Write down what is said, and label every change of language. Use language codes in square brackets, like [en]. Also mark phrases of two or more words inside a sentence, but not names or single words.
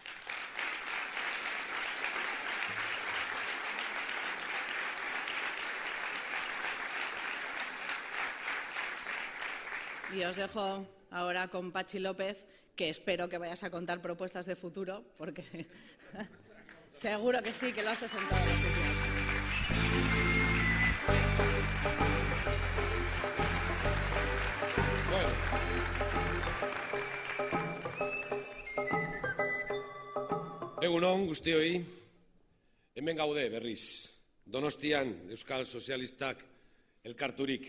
[es] Y os dejo ahora con Patxi López, que espero que vayas a contar propuestas de futuro, porque seguro que sí, que lo haces en todas las ciudades. [eu] Egun on guztioi, hemen gaude berriz. Donostian Euskal Sozialistak elkarturik.